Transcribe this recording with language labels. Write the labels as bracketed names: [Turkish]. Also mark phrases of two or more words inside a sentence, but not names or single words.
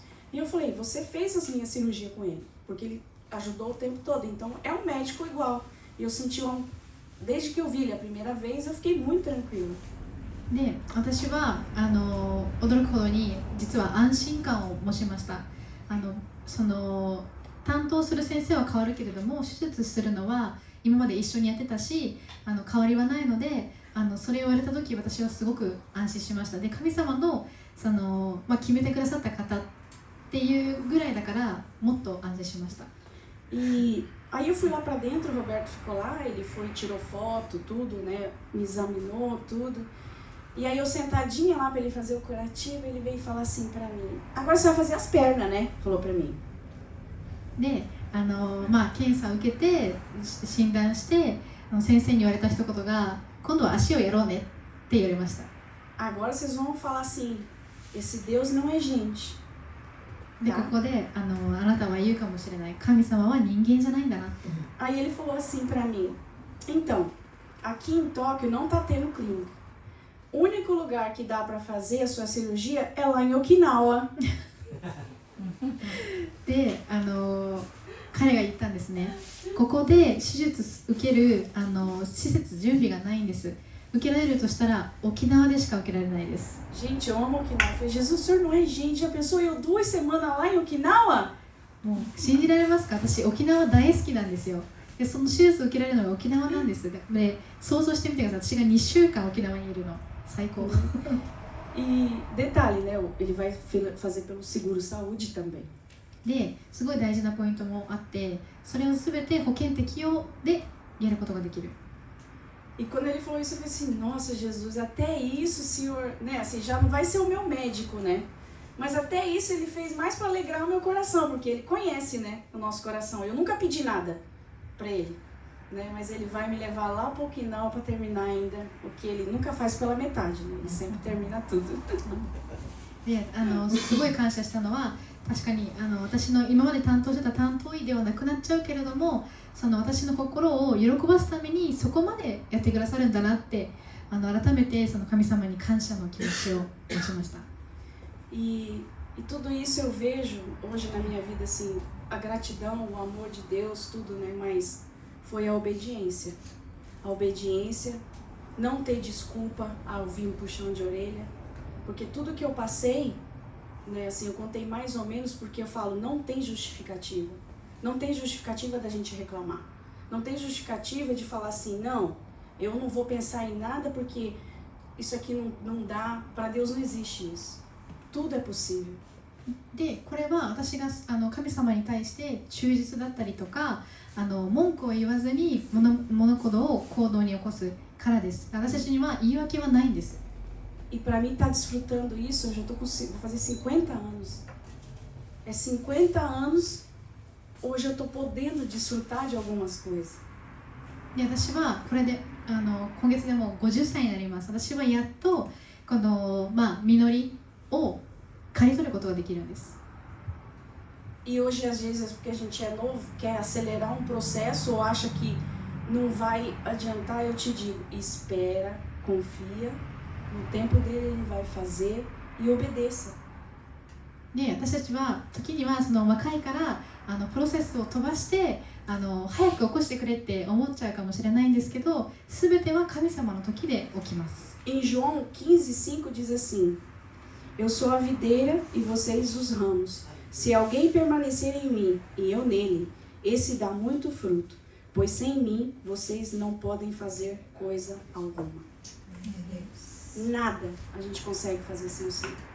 [Portuguese] E eu falei, você fez as minhas cirurgias com ele, porque ele ajudou o tempo todo, então é um médico igual. E eu senti desde que eu vi ele a primeira vez, eu fiquei muito tranquila. [Japanese] で私は驚くほどに実は安心感を持ちました。その担当する先生は変わるけれども手術するのは今まで一緒にやってたし変わりはないのでそれを言われた時私はすごく安心しました。で神様の決めてくださった方っていうぐらいだからもっと安心しました。 [Portuguese] E aí eu fui lá pra dentro, o Roberto ficou lá, ele foi, tirou foto, tudo, né, me examinou, tudo. E aí eu sentadinha lá para ele fazer o curativo, ele veio falar assim para mim, agora você vai fazer as pernas, né? Falou para mim. [Japanese] で、検査を受けて診断して先生に言われた一言が今度は足をやろうねって言われました。 [Portuguese] Agora vocês vão falar assim, esse Deus não é gente. [Japanese] で、ここであなたは言うかもしれない、神様は人間じゃないんだなって。 [Portuguese] Aí ele falou assim para mim, então, aqui em Tóquio não tá tendo clínica. O único lugar que dá para fazer a sua cirurgia é lá em Okinawa. [Japanese] で、彼が言ったんですね。ここで手術受ける施設準備がないんです。受けられるとしたら沖縄でしか受けられないです。 [Portuguese] Gente, eu amo Okinawa. Eu falei, Jesus, o senhor não é gente. Já pensou eu 2 semanas lá em Okinawa? [Japanese] もう信じられますか？私沖縄大好きなんですよ。で、その手術を受けられるのが沖縄なんです。で、想像してみてください。私が2週間沖縄にいるの。最高。 [Portuguese] E detalhe, né? Ele vai fazer pelo seguro-saúde também. [Japanese] で、すごい大事なポイントもあって、それを全て保険適用でやることができる。 [Portuguese] E quando ele falou isso, eu falei assim, nossa, Jesus, até isso, senhor, né? Assim, já não vai ser o meu médico, né? Mas até isso ele fez mais para alegrar o meu coração, porque ele conhece, né, o nosso coração. Eu nunca pedi nada para ele, né? Mas ele vai me levar lá para Okinawa para terminar ainda o que ele nunca faz pela metade, né? Ele sempre termina tudo. [Japanese] で、すごい感謝したのは、確かに私の今まで担当してた担当医ではなくなっちゃうけれども、その私の心を喜ばすためにそこまでやってくださるんだなって、改めてその神様に感謝の気持ちを持ちました。 [Portuguese] E tudo isso eu vejo hoje na minha vida, assim, a gratidão, o amor de Deus, tudo, né? Mas foi a obediência. A obediência, não ter desculpa ao vir um puxão de orelha. Porque tudo que eu passei, né, assim, eu contei mais ou menos porque eu falo, não tem justificativa. Não tem justificativa da gente reclamar. Não tem justificativa de falar assim, não, eu não vou pensar em nada porque isso aqui não dá, para Deus não existe isso. Tudo é possível. [Japanese] で、これは私が神様に対して忠実だったりとか文句を言わずに物事を行動に起こすからです。私たちには言い訳はないんです。 [Portuguese] E para mim estar desfrutando isso, eu já tô vou fazer 50 anos. É 50 anos, hoje eu tô podendo desfrutar de algumas coisas. [Japanese] で、私はこれで今月でもう50歳になります。私はやっとこの実りを刈り取ることができるんです。 [Portuguese] E hoje às vezes porque a gente é novo, quer acelerar um processo ou acha que não vai adiantar, eu te digo, espera, confia, no tempo dele ele vai fazer e obedeça. [Japanese] で、私たちは時にはその若いからプロセスを飛ばして早く起こしてくれって思っちゃうかもしれないんですけど、全ては神様の時で起きます。 [Portuguese] Em João 15:5 diz assim, eu sou a videira e vocês os ramos. Se alguém permanecer em mim e eu nele, esse dá muito fruto, pois sem mim vocês não podem fazer coisa alguma. Nada a gente consegue fazer sem o Senhor.